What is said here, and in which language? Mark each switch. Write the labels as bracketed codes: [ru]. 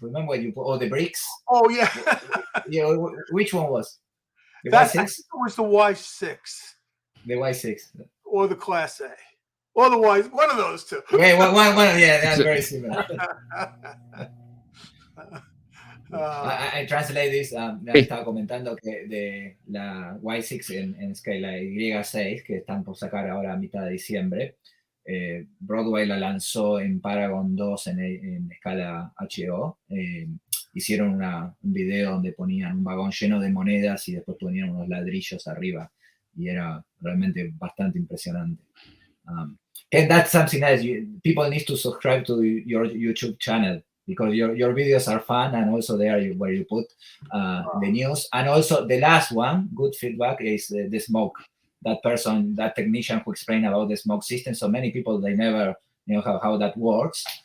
[en] Remember when you put all the bricks? Oh yeah. Yeah. Which one was? The Y6? Y6? It was the Y6. The Y6. Or the Class A. Or the Y. One of those two. Yeah, one. Yeah, that's very similar. I translate this. [es] Estaba comentando que la Y6 en escala Y6, que están por sacar ahora a mitad de diciembre, Broadway la lanzó en Paragon 2 en escala HO. Hicieron un video donde ponían un vagón lleno de monedas y después ponían unos ladrillos arriba. Y era realmente bastante impresionante. [en] And that's something else. People need to subscribe to your YouTube channel, because your videos are fun, and also there where you put the news. And also the last one, good feedback, is the smoke. That technician who explained about the smoke system. So many people, they never know how that works.